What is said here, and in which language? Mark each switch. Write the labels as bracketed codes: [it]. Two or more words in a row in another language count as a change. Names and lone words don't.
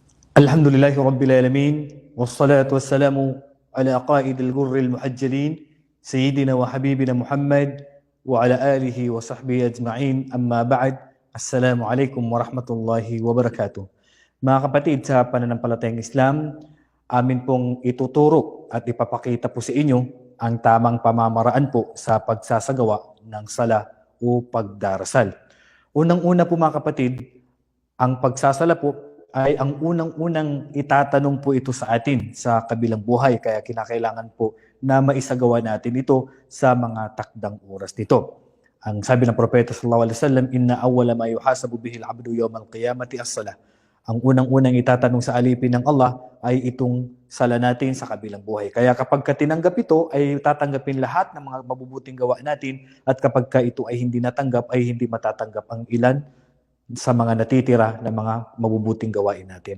[ar] الحمد لله رب العالمين، والصلاة والسلام على قائد الغر المحجلين، سيدنا وحبيبنا محمد، وعلى آله وصحبه أجمعين، أما بعد، السلام عليكم ورحمة الله وبركاته. [tl] Mga kapatid, sa pananampalatayang Islam, amin pong ituturo at ipapakita po sa inyo ang tamang pamamaraan po sa pagsasagawa ng sala o pagdarasal. Unang-una po mga kapatid, ang pagsasala po ay ang unang-unang itatanong po ito sa atin sa kabilang buhay. Kaya kinakailangan po na maisagawa natin ito sa mga takdang oras nito. Ang sabi ng Propeta [ar] صلى الله عليه وسلم، إن أول ما يحاسب به العبد يوم القيامة الصلاة. [tl] Ang unang-unang itatanong sa alipin ng Allah ay itong sala natin sa kabilang buhay. Kaya kapag tinanggap ito, ay tatanggapin lahat ng mga mabubuting gawa natin, at kapag ito ay hindi natanggap, ay hindi matatanggap ang ilan sa mga natitira na mga mabubuting gawain natin.